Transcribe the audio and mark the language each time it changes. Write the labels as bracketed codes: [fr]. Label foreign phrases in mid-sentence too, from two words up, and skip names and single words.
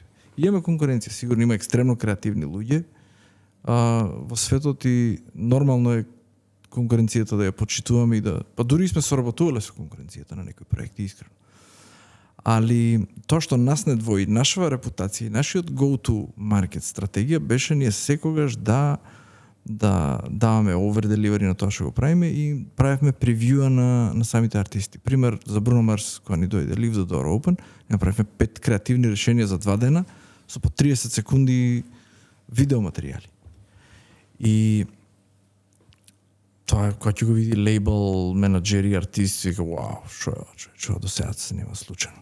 [mk] Имаме конкуренција, сигурно има екстремно креативни луѓе. Во светот и нормално е конкуренцијата да ја почитуваме и да, па дури сме соработувале со конкуренцијата на некои проекти искрено. Али тоа што нас не двои, нашава репутација и нашиот [en] go-to market [mk] стратегија беше ние секогаш да даваме [en] over delivery [mk] на тоа што го правиме и правевме превјуа на самите артисти. Пример за Bruno Mars кога ни дојде Leave the Door Open, направивме 5 креативни решенија за 2 дена со по 30 секунди видеоматеријали. И тоа кога ќе го види лейбл, менаџери, артисти, вика вау, што до сега се нема случајно.